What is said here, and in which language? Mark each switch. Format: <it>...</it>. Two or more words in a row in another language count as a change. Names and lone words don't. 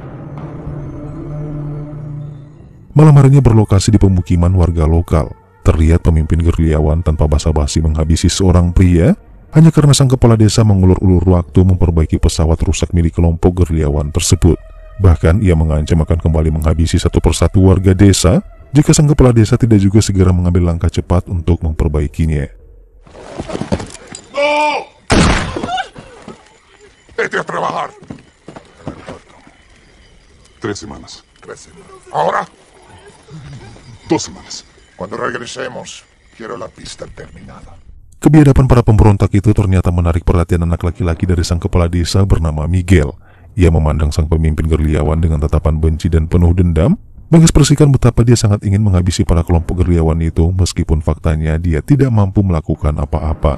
<id>Malam harinya berlokasi di pemukiman warga lokal, terlihat pemimpin gerilyawan tanpa basa-basi menghabisi seorang pria hanya karena sang kepala desa mengulur-ulur waktu memperbaiki pesawat rusak milik kelompok gerilyawan tersebut. Bahkan ia mengancam akan kembali menghabisi satu persatu warga desa jika sang kepala desa tidak juga segera mengambil langkah cepat untuk memperbaikinya.</id> <es>¡No! ¡Vete a trabajar! 3 semanas. 3 semanas. ¿Ahora? 2 semanas. Cuando regresemos, quiero la pista terminada.</es> <id>Kebiadaban para pemberontak itu ternyata menarik perhatian anak laki-laki dari sang kepala desa bernama Miguel. Ia memandang sang pemimpin gerilyawan dengan tatapan benci dan penuh dendam, mengekspresikan betapa dia sangat ingin menghabisi para kelompok gerilyawan itu meskipun faktanya dia tidak mampu melakukan apa-apa.</id>